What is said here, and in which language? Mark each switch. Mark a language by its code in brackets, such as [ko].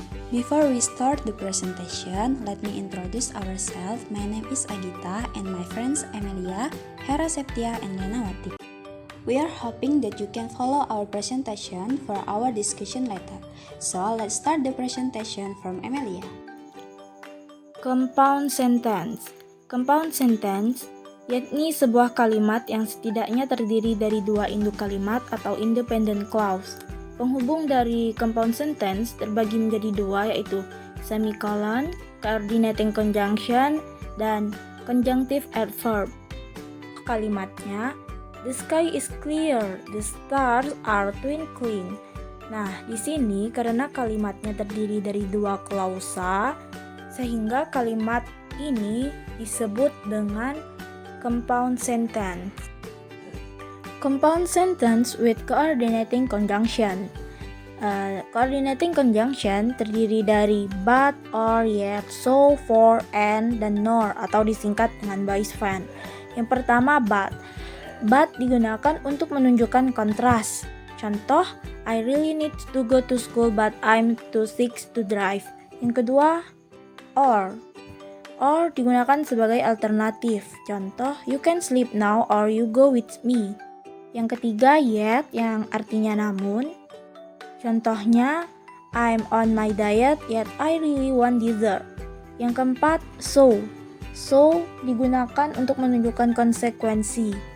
[en] Before we start the presentation, let me introduce ourselves. My name is Agita and my friends Amelia, Hera Septia, and Lenawati. We are hoping that you can follow our presentation for our discussion later. So, let's start the presentation from Amelia. Compound sentence. [id] Compound sentence yakni sebuah kalimat yang setidaknya terdiri dari dua induk kalimat atau independent clause. Penghubung dari compound sentence terbagi menjadi dua, yaitu semicolon, coordinating conjunction, dan conjunctive adverb. Kalimatnya, [en] the sky is clear, the stars are twinkling. [id] Nah, di sini karena kalimatnya terdiri dari dua klausa, sehingga kalimat ini disebut dengan compound sentence. [en] Compound sentence with coordinating conjunction. [id] Coordinating conjunction terdiri dari but, or, yet, so, for, and, dan nor atau disingkat dengan by-span. Yang pertama, but. But digunakan untuk menunjukkan kontras. Contoh, [en] I really need to go to school but I'm too sick to drive. [id] Yang kedua, or. Or digunakan sebagai alternatif. Contoh, [en] you can sleep now or you go with me. [id] Yang ketiga, yet, yang artinya namun. Contohnya, [en] I'm on my diet yet I really want dessert. [id] Yang keempat, so. So digunakan untuk menunjukkan konsekuensi.